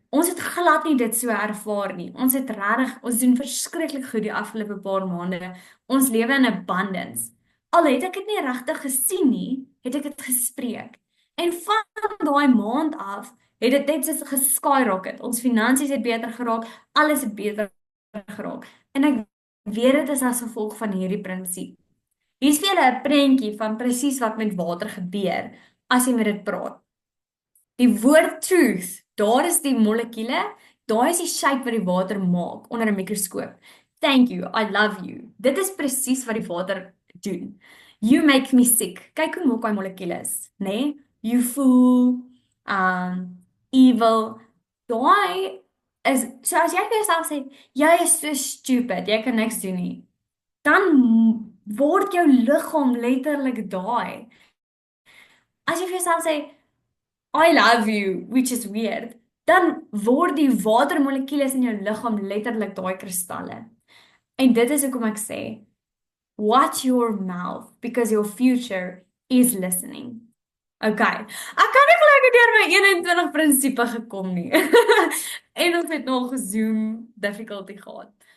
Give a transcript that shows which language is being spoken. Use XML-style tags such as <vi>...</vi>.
<af>Ons het glad nie dit so ervaar nie. Ons doen verskriklik goed die afgelope paar maande. Ons lewe in abundance. Al het ek dit nie regtig gesien nie, het ek dit gespreek. En van daai maand af het dit net so geskyrocket. Ons finansies het beter geraak, alles het beter geraak. En ek weet dit is as gevolg van hierdie prinsip. Hier's vir julle 'n prentjie van presies wat met water gebeur as jy met dit praat. Die woord truth, daar is die molekule, daar is die shape wat die water maak onder 'n mikroskoop.</af> <en>Thank you, I love you.</en> <af>Dit is presies wat die water doen.</af> <en>You make me sick.</en> <af>Kyk hoe mooi daai molekule is, né? Nee?</af> <en>You fool, evil.</en> <af>Daai is so as jy vir jouself sê, jy is so stupid, jy kan niks doen nie. Dan word jou liggaam letterlik daai. As jy vir jouself sê</af> <en>I love you, which is weird,</en> <af>dan word die watermolekules in jou liggaam letterlik daai kristalle. En dit is hoekom ek sê,</af> <en>watch your mouth because your future is listening. Okay.</en> <af>Ek kan nie glo ek het deur my 21 prinsipe gekom nie. En ons het nog Zoom difficulty gehad.</af>